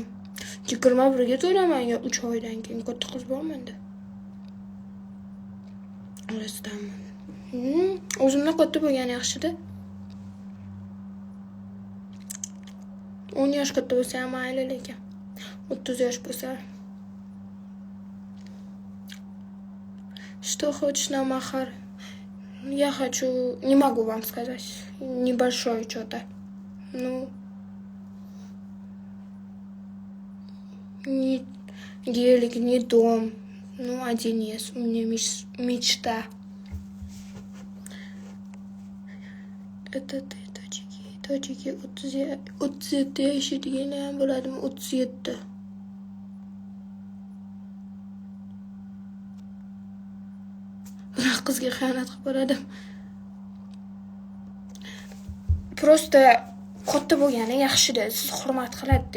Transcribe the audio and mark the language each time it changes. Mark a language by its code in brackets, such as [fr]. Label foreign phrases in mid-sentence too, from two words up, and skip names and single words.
[uz] 21 ga to'laman yo 3 oydan keyin katta qiz bo'lmanda. Orasidanmi? O'zimdan katta bo'lgan yaxshi-da. 10 yosh katta bo'lsa ham mayli lekin 30 yosh bo'lsa. [ru] Что хочешь на махар? Я хочу, не могу вам сказать, небольшое что-то. Ну, ни гелик, ни дом. Ну, один есть. У меня мечта. Это ты, [uz] Tojiki 37 yashaydigani ham bo'ladimi? 37. Biroq qizga xiyonat qilib qo'ydim. Prosta katta bo'lgani yaxshi-da, siz hurmat qiladi-da.